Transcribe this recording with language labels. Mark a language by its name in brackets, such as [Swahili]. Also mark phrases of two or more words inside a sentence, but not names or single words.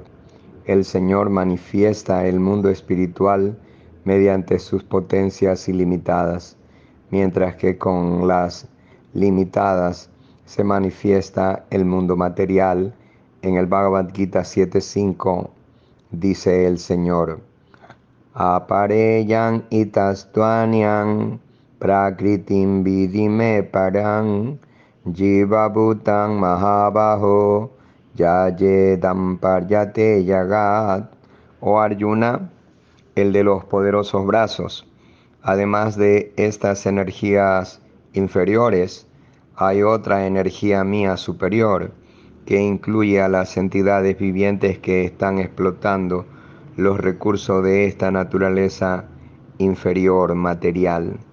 [Spanish] El Señor manifiesta el mundo espiritual mediante sus potencias ilimitadas, mientras que con las limitadas se manifiesta el mundo material. En el Bhagavad Gita 7.5 dice el Señor: [Sanskrit] Apareyan itastuanyang prakritim vidime parang jiva bhutang mahabaho yayedam paryate yagat. [Spanish] Oh Arjuna, el de los poderosos brazos. Además de estas energías inferiores, hay otra energía mía superior, que incluye a las entidades vivientes que están explotando los recursos de esta naturaleza inferior material.